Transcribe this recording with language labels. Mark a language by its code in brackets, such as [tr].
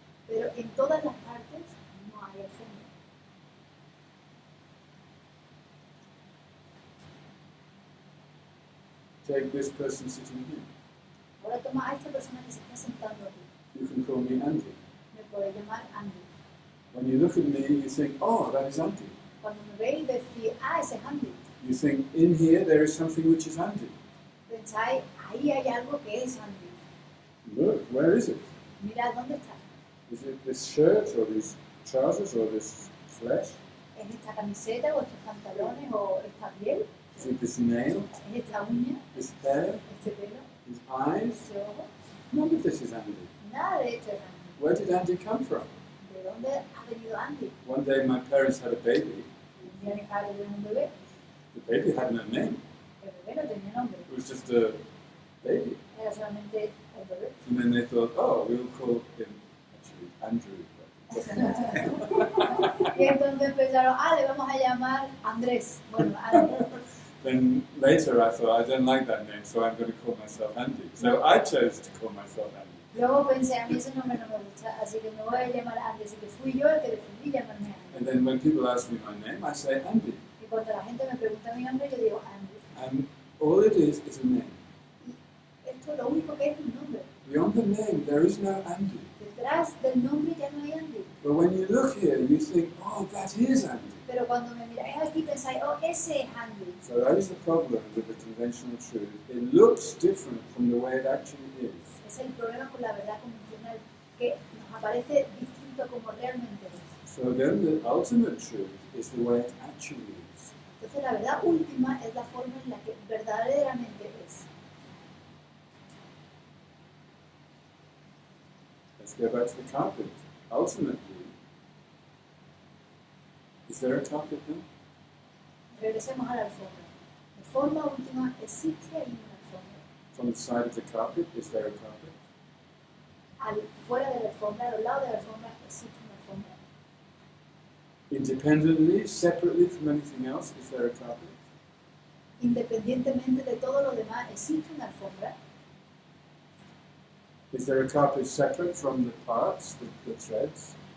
[es] Pero en todas las partes no hay alfombra. [en] Take this person sitting here. [es] Ahora toma a esta persona que se está sentando aquí. [en] You can call me Andy. [es] Me puede llamar Andy. [en] When you look at me, you think, oh, that is Andy. [es] Cuando me veis decís, ese es Andy. [en] You think, in here, there is something which is Andy. [es] Pensáis, ahí hay algo que es Andy. [en] Look, where is it? [es] Mirad, ¿dónde está? [en] Is it this shirt, or these trousers, or this flesh? [es] ¿Es esta camiseta o estos pantalones o esta piel? [en] Is it this nail, [es] ¿Es esta uña? [en] this hair, [es] ¿Este pelo? [en] his eyes? [es] ¿Este ojo? [en] None of this is Andy. [es] Nada de esto es Andy. [en] Where did Andy come from? [es] ¿De dónde ha venido Andy? [en] One day my parents had a baby. [es] Un día mis padres tuvieron un bebé. [en] The baby had no name. [es] El bebé no tenía nombre. [en] It was just a baby. [es] Era solamente el bebé. [en] And then they thought, oh, we'll call him actually Andrew. [es] Y entonces pensaron, le vamos a llamar Andrés. Bueno, Andrés. [en] Then later I thought, I don't like that name, so I'm going to call myself Andy. So I chose to call myself Andy. [es] Luego pensé, a mí ese nombre no me gusta, así que me voy a llamar Andy. Así que fui yo el que decidí llamarme Andy. [en] And then when people ask me my name, I say Andy. [es] Y cuando la gente me pregunta mi nombre, yo digo Andy. [en] And all it is a name. [es] Y esto lo único que es un nombre. [en] Beyond the name, there is no Andy. [es] Detrás del nombre ya no hay Andy. [en] But when you look here, you think, oh, that is Andy. [es] Pero cuando me miráis aquí pensáis, ese es Andy. [en] So that is the problem with the conventional truth. It looks different from the way it actually is. [es] Es el problema con la verdad convencional, que nos aparece distinto como realmente es. [en] So then the ultimate truth is the way it actually is. [es] Entonces la verdad última es la forma en la que verdaderamente es. [en] Let's go back to the carpet. Ultimately, is there a carpet now? [es] Regresemos a la alfombra. De forma última, existe ahí una alfombra. [en] From the side of the carpet, is there a carpet? [es] Fuera de la alfombra, al lado de la alfombra, existe una alfombra. [en] Independently, separately from anything else, is there a carpet? [es] Independientemente de todo lo demás, existe una alfombra. [en] Is there a carpet separate from the parts, the threads?